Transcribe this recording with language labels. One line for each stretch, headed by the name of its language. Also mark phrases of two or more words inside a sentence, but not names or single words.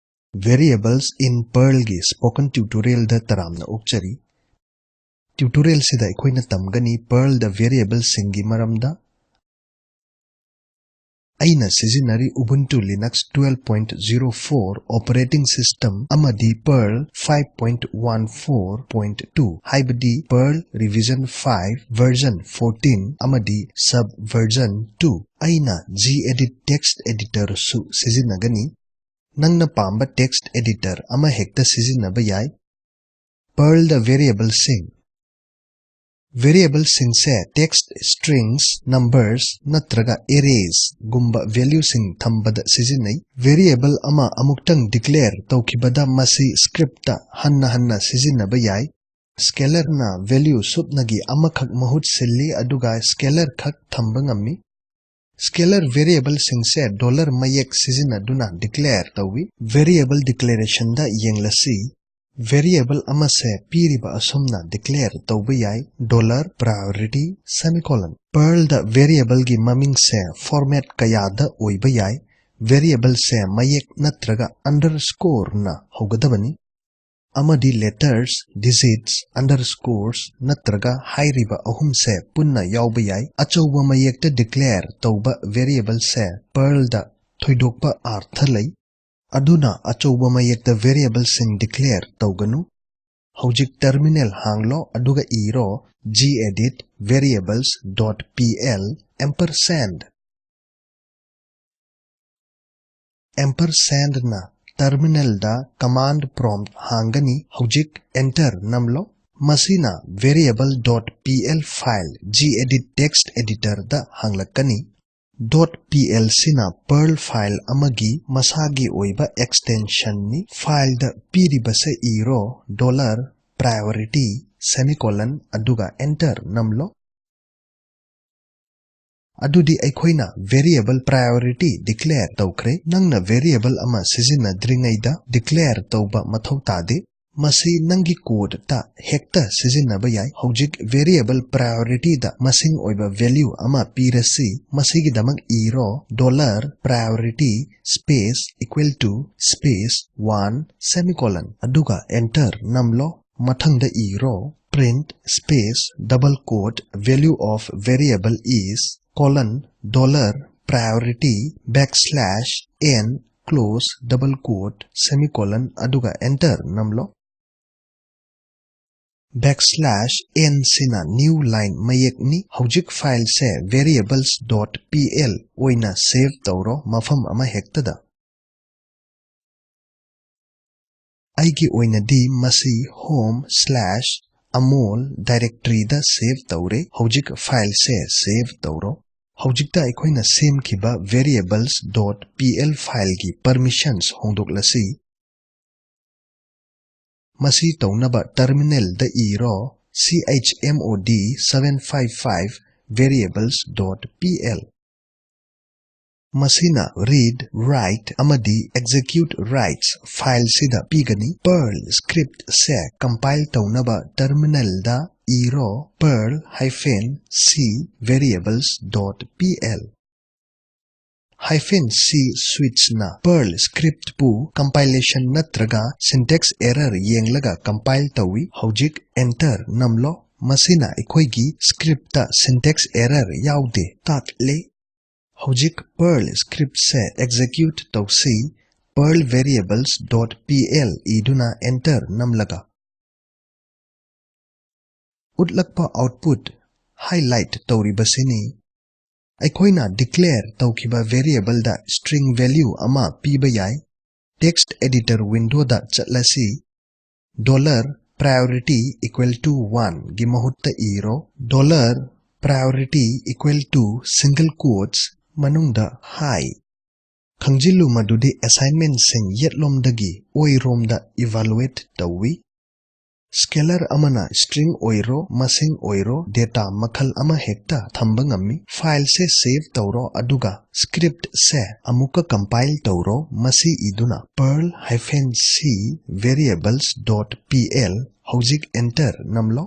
Manipuri: Variables in Perl gi
English: spoken tutorial
Manipuri: da taramna ukchari. Tutorial sida ikoina tamgani Perl da variables singi maramda. Aina sizinari Ubuntu Linux 12.04
English: operating system
Manipuri: amadi Perl 5.14.2 haibadi Perl
English: revision 5 version 14
Manipuri: amadi subversion 2 aina gedit
English: text editor
Manipuri: su sizinagani. Nangna pamba
English: text editor
Manipuri: ama hekta sizinaba yai. Perl da variable sing. Variable sing se
English: text strings, numbers,
Manipuri: natraga arrays gumba value sing thambada sizinai. Variable ama amuktang declare tawkibada masi scripta hanna sizinaba yai. Scalar na value supnagi amakhak mahut silli aduga scalar khak thambangami. Scalar variable sing se $mayek sizinaduna declare tawi. Variable declaration da yenglasi. Variable ama se piriba asumna declare tawbayai $priority semicolon. Perl da variable gi maming se format kayada oibayai. Variable se mayek natraga underscore na hogadabani. Amadi
English: letters, digits, underscores
Manipuri: natraga hairiba ahum se punna yaubayai. Achauba mayekta declare tawba variable se Perl da thoidokpa arthalai. Aduna achauba mayekta variable sing declare tawganu. Hojik terminal hanglo aduga iro gedit variables.pl ampersand. Ampersand na terminal da
English: command prompt
Manipuri: hangani hojik enter namlo. Masina variable.pl file gedit
English: text editor
Manipuri: da hanglakani. .pl sina Perl file amagi masagi oiba extension ni file da piribasa iro
English: $priority semicolon
Manipuri: aduga enter namlo. Adudi aikoina
English: variable priority
Manipuri: declare tawkre nangna variable ama sizina dringaida declare tawba mathau tade. Masi nangi code ta hekta sizinaba yai. Hojik
English: variable priority
Manipuri: da masing oiba value ama pirasi masigi damang iro
English: $priority space equal to space 1 semicolon
Manipuri: aduga enter namlo. Mathang da iro
English: print space double quote value of variable is colon $priority backslash n close double quote semicolon
Manipuri: aduga enter namlo.
English: Backslash n
Manipuri: sina
English: new line
Manipuri: mayek ni hojik file se variables.pl oina save tawro mafam ama hektada. Aigi oina di masi home/amol directory da save tawre hojik file se save tawro. Hojik da ikoina same kiba variables.pl file gi permissions hongdoklasi. Masi tawnaba terminal da iro chmod 755 variables.pl. Masina
English: read, write
Manipuri: amadi
English: execute writes file
Manipuri: sida pigani. Perl script se compile tawnaba terminal da iro perl-c variables.pl. -c switch na Perl script pu compilation natraga
English: syntax error
Manipuri: yenglaga compile tawi hojik enter namlo. Masina ikoigi script ta
English: syntax error
Manipuri: yaude tatle. Hojik Perl script se execute tawsi Perl variables.pl iduna enter namlaga. Utlakpa output highlight tawribasini. Aikoina declare tawkiba variable da
English: string value
Manipuri: ama pibayai.
English: Text editor window
Manipuri: da chatlasi
English: $priority equal to 1
Manipuri: gimahutta iro
English: $priority equal to single quotes
Manipuri: manungda hi. Khangjilu madudi assignment sing yetlomdagi oiromda evaluate tawi. Scalar amana string oiro masing oiro data makhal ama hekta thambangami. File se save tawro aduga script se amuka compile tawro masi iduna perl-c variables.pl hojik enter namlo.